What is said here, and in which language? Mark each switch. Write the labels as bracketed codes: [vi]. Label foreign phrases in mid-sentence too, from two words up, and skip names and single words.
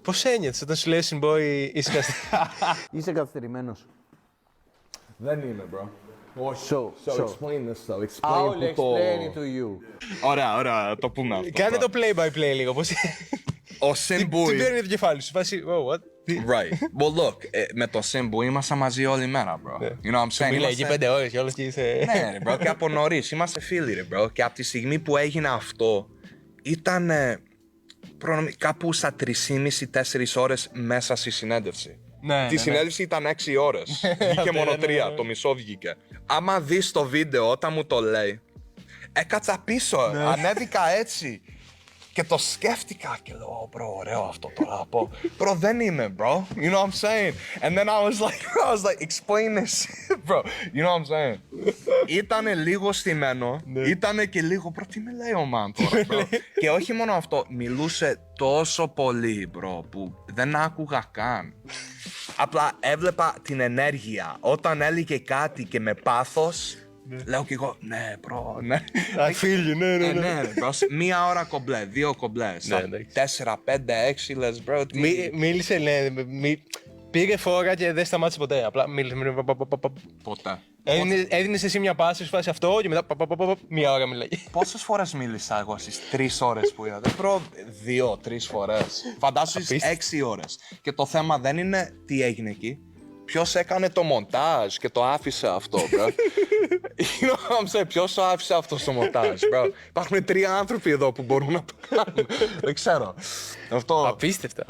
[el] Πώς ένιωθες όταν σου λέει ο Symbol είσαι καθυστερημένος? Είσαι καθυστερημένος. Δεν είμαι, bro. [en] So, explain this though. I'll Explain που explain it to you. [el] Ωραία, το πούμε αυτό. Κάνε το play-by-play λίγο. Πώς... Ο Τι Symbol. παίρνει το κεφάλι σου, φάση, [en] oh, what? Right. Well, look, [el] με το Symbol ήμασταν μαζί όλη μέρα, [en] bro. You know what I'm saying? [el] Μιλάει εκεί 5 ώρες και όλες και είσαι... Ναι, ρε, bro, και από νωρίς. Είμαστε φίλοι, ρε, bro. Και από τη στιγμή που έγινε αυτό, ήταν κάπου στα 3,5-4 ώρες μέσα στη συνέντευξη. Ναι, Τη συνέντευξη ήταν 6 ώρες. Βγήκε μόνο 3, το μισό βγήκε. Άμα δεις το βίντεο όταν μου το λέει, έκατσα πίσω, ανέβηκα έτσι. Και το σκέφτηκα και λέω, bro, ωραίο αυτό τώρα να πω. Bro, δεν είμαι, [en] bro. You know what I'm saying? And then I was like, explain this shit, bro. You know what I'm saying? [el] Ήτανε λίγο στημένο, ήτανε και λίγο, bro, τι με λέει ο man τώρα, bro. Και όχι μόνο αυτό, μιλούσε τόσο πολύ, bro, που δεν άκουγα καν. Απλά έβλεπα την ενέργεια. Όταν έλεγε κάτι και με πάθος, λέω κι εγώ, ναι, bro, ναι. [en] I feel you, [el] ναι. Ναι, ρε, bro. Μία ώρα κομπλέ, 2 κομπλέ. 4, 5, 6 λες, bro. Μίλησε, ναι, πήγε φόρα και δεν σταμάτησε ποτέ. Απλά μίλησε. Ποτέ. Έδινες εσύ μια πάση, σου φάση αυτό και μετά μία ώρα μιλάει. Πόσες φορές μίλησα εγώ στις 3 ώρες που είδατε? Bro, 2-3 φορές. Φαντάσου στις 6 ώρες. Και το θέμα δεν είναι τι έγινε εκεί. Ποιος έκανε το μοντάζ και το άφησε αυτό, bro. [en] You know what I'm saying? [el] Ποιος το άφησε αυτό στο μοντάζ, bro. Υπάρχουν 3 άνθρωποι εδώ που μπορούν να το κάνουν. Δεν ξέρω. Αυτό. Απίστευτα.